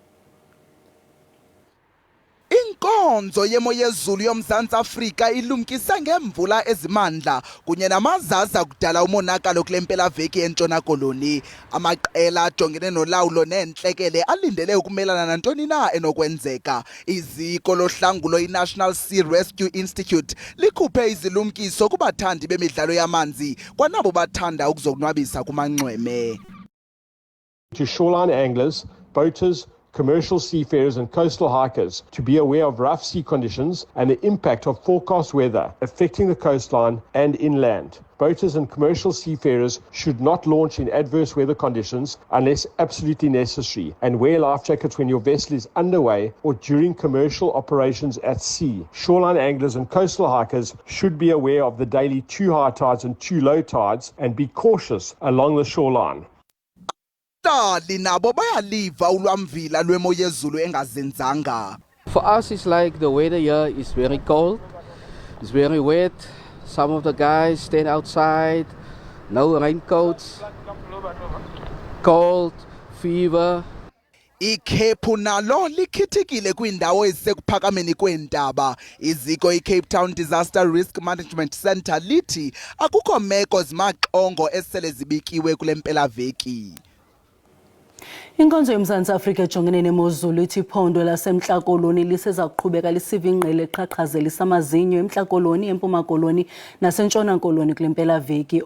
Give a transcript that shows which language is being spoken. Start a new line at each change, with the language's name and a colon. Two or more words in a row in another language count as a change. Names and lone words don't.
Xhosa: Inkonzo yemo yezulu yoMzantsi Afrika ilumkise ngemvula ezimandla kunye namazaza kudala umonakalo kule mpelaveki eNtshona Koloni. Amaqela ajongene nolawulo nentlekele alindele ukumelana nantoni na enokwenzeka. Iziko lohlangulo iNational Sea Rescue Institute likhuphe izilumkiso kubathandi bemidlalo yamanzi kwanabo bathanda ukuzonwabisa kumanxweme.
English: To shoreline anglers, boaters, commercial seafarers and coastal hikers to be aware of rough sea conditions and the impact of forecast weather affecting the coastline and inland. Boaters and commercial seafarers should not launch in adverse weather conditions unless absolutely necessary, and wear life jackets when your vessel is underway or during commercial operations at sea. Shoreline anglers and coastal hikers should be aware of the daily 2 high tides and 2 low tides and be cautious along the shoreline.
Xhosa: Nabo bayaliva ulwamvila lwemo yezulu engazinzanga.
English: For us it's like the weather here is very cold. It's very wet. Some of the guys stand outside. No raincoats. Cold, fever.
Xhosa: Ikhephu nalo likhithikile kwindawo ezisekuphakameni kweentaba. Iziko iCape Town Disaster Risk Management Center lithi akukho meko zimaxongo esele zibikiwe kule mpelaveki. Inkonzo yoMzantsi Afrika ejongene nemozulu ithi iphondo laseMntla Koloni liseza kuqhubeka lisiva ingqele eqhaqhazelisa amazinyo eMntla Koloni, eMpuma Koloni naseNtshona Koloni kule mpelaveki.